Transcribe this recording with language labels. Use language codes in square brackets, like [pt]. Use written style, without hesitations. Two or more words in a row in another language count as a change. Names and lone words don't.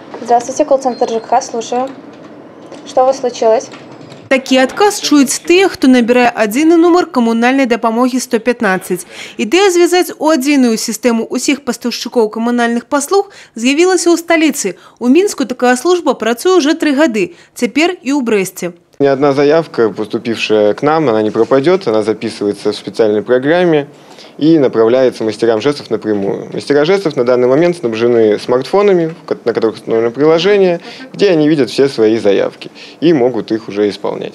[ru] Здравствуйте, колл-центр ЖКХ, слушаю. Что у вас случилось? [be] Такі адказ чуюць тыя, хто набірае адзіны нумар камунальнай дапамогі 115. Ідэя звязаць у адзіную сістэму усіх пастаўшчыкоў камунальных паслуг з'явілася ў сталіцы. У Мінску такая служба працуе уже 3 гады, цяпер і ў Брэсце. [ru] Ни одна заявка, поступившая к нам, она не пропадет, она записывается в специальной программе и направляется мастерам жестов напрямую. Мастера жестов на данный момент снабжены смартфонами, на которых установлено приложение, где они видят все свои заявки и могут их уже исполнять.